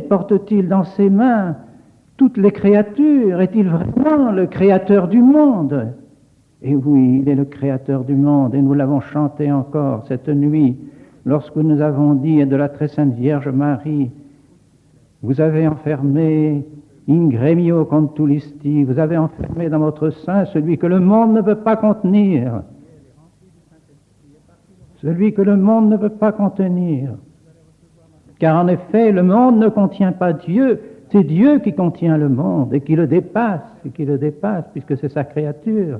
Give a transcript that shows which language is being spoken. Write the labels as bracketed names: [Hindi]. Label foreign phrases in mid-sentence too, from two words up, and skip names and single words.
[French] Porte-t-il dans ses mains toutes les créatures? Est-il vraiment le créateur du monde? Et oui, il est le créateur du monde, et nous l'avons chanté encore cette nuit, lorsque nous avons dit de la très sainte Vierge Marie, vous avez enfermé [Latin] in gremio contulisti, [French] vous avez enfermé dans votre sein celui que le monde ne peut pas contenir. Celui que le monde ne peut pas contenir. Car en effet, le monde ne contient pas Dieu, c'est Dieu qui contient le monde et qui le dépasse, puisque c'est sa créature.